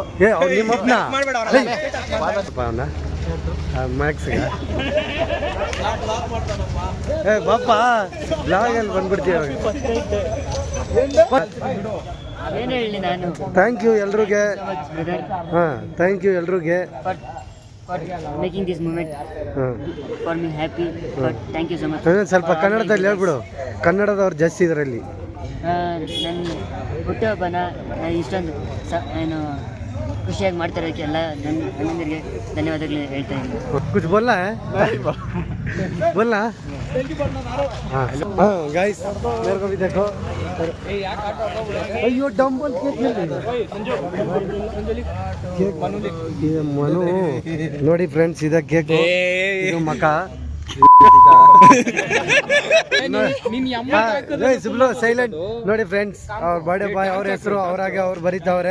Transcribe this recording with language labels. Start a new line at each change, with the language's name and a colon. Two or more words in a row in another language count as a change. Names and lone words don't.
Kannada: ನಿಮ್ಮಪ್ಪನ ಅವನ ಮ್ಯಾಕ್ಸ್ಗೆ. ಬಾಪ ಲಾಗಲ್ಲಿ ಬಂದ್ಬಿಡ್ತೀವಿ.
English: thank you ಎಲ್ರಿಗೆ. ಹಾಂ, thank you ಎಲ್ರಿಗೆ. Making this moment for me happy. Thank you so much.
Kannada: ಸ್ವಲ್ಪ ಕನ್ನಡದಲ್ಲಿ ಹೇಳ್ಬಿಡು, ಕನ್ನಡದವ್ರು ಜಾಸ್ತಿ ಇದರಲ್ಲಿ. ನನ್ನ ಹುಟ್ಟುಹಬ್ಬನ ಇಷ್ಟೊಂದು ಏನು ಖುಷಿಯಾಗಿ ಮಾಡ್ತಿರೋಕ್ಕೆ ಎಲ್ಲ ನನ್ನ ಅಣ್ಣಂದಿರಿಗೆ ಧನ್ಯವಾದಗಳು ಹೇಳ್ತಾ ಇದ್ದೀನಿ.
Hindi: कुछ बोलना है? बोलना? हाँ गाइस, मेरे को भी देखो.
Kannada: अयो
English: dumbbell cake
Kannada: ಮನು ನೋಡಿ ಫ್ರೆಂಡ್ಸ್, ಇದ ಕೇಕ್, ಇದು ಮಕ. ಸೈಲೆಂಟ್ ನೋಡಿ ಫ್ರೆಂಡ್ಸ್, ಅವ್ರ
English: birthday boy,
Kannada: ಅವ್ರ ಹೆಸರು ಅವ್ರಾಗೆ ಅವ್ರು ಬರೀತಾವ್ರೆ.